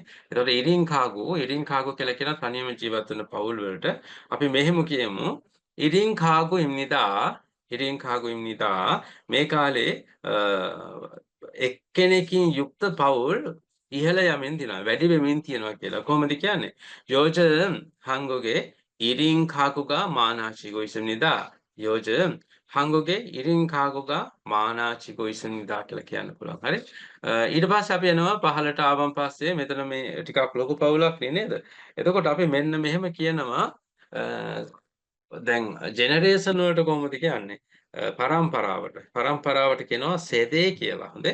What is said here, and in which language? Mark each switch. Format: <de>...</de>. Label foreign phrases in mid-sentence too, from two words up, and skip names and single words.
<si>ඒතකොට</si> <ko>1인 가구</ko> <si>කියලා කියන තනියම ජීවත් වෙන පවුල් වලට අපි මෙහෙම කියමු.</si> <ko>1인 가구입니다</ko> <si>මේ කාලේ එක්කෙනෙකින් යුක්ත පවුල් ඉහළ යමින් තියෙනවා. වැඩි වෙමින් තියෙනවා කියලා. කොහොමද කියන්නේ?</si> <ko>요즘 한국에 1인 가구가 많아지고 있습니다. 요즘 한국에 1인 가구가 많아지고 있습니다</ko> <si>කියලා කියන්න පුළුවන්. හරි? ඊට පස්සේ අපි යනවා පහළට ආවන් පස්සේ මෙතන මේ ටිකක් ලොකු පවුලක් නේද? එතකොට අපි මෙන්න මෙහෙම කියනවා දැන් ජෙනරේෂන් වලට කොහොමද කියන්නේ? පරම්පරාවට කියනවා සෙදේ කියලා. හොඳේ.</si>